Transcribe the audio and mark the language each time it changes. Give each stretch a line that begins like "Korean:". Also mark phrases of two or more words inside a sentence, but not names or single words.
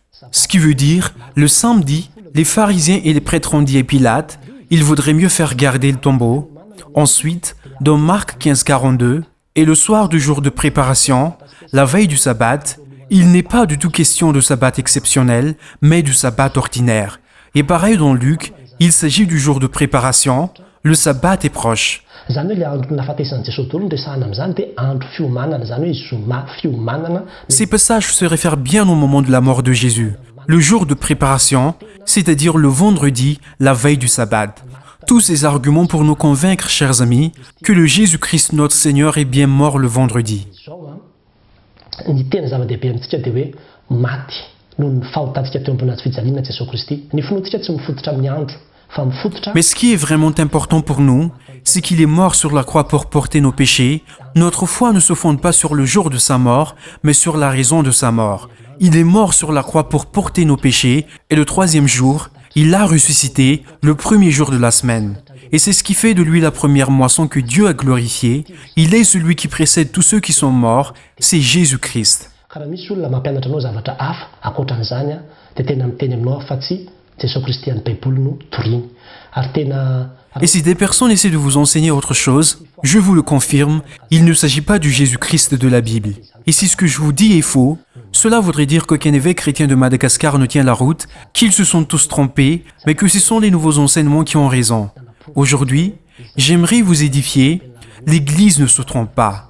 French: Ce qui veut dire, le samedi, les pharisiens et les prêtres ont dit à Pilate, il vaudrait mieux faire garder le tombeau. Ensuite, dans Marc 15, 42, Et le soir du jour de préparation, la veille du sabbat, il n'est pas du tout question de sabbat exceptionnel, mais du sabbat ordinaire. Et pareil dans Luc, il s'agit du jour de préparation, le sabbat est proche.
Malagasy: Zany hoe le andro nahafatesan'i Jesosy daholo no resahana amin'izany dia andro fiomanana, zany hoe zoma fiomanana.
French: Ces passages se réfèrent bien au moment de la mort de Jésus, le jour de préparation, c'est-à-dire le vendredi, la veille du sabbat. Tous ces arguments pour nous convaincre, chers amis, que le Jésus-Christ notre Seigneur est bien mort le vendredi.
Malagasy: Ny tena zava-dehibe amintsika dia hoe maty noho ny fahotantsika teo ambony fijaliana Jesosy Kristy. Ny finoantsika tsy mifototra amin'ny andro, fa mifototra.
French: Mais ce qui est vraiment important pour nous, c'est qu'il est mort sur la croix pour porter nos péchés. Notre foi ne se fonde pas sur le jour de sa mort, mais sur la raison de sa mort. Il est mort sur la croix pour porter nos péchés, et le troisième jour, il a ressuscité le premier jour de la semaine. Et c'est ce qui fait de lui la première moisson que Dieu a glorifiée. Il est celui qui précède tous ceux qui sont morts, c'est Jésus-Christ.
Malagasy: Karaha misy olona mampianatra anao zavatra hafa ankoatran'izany dia tena miteny aminao fa tsy Jesosy Kristy any Baiboly no toriany. Ary tena
French: Et si des personnes essaient de vous enseigner autre chose, je vous le confirme, il ne s'agit pas du Jésus-Christ de la Bible. Et si ce que je vous dis est faux, cela voudrait dire qu'aucun évêque chrétien de Madagascar ne tient la route, qu'ils se sont tous trompés, mais que ce sont les nouveaux enseignements qui ont raison. Aujourd'hui, j'aimerais vous édifier, l'Église ne se trompe pas.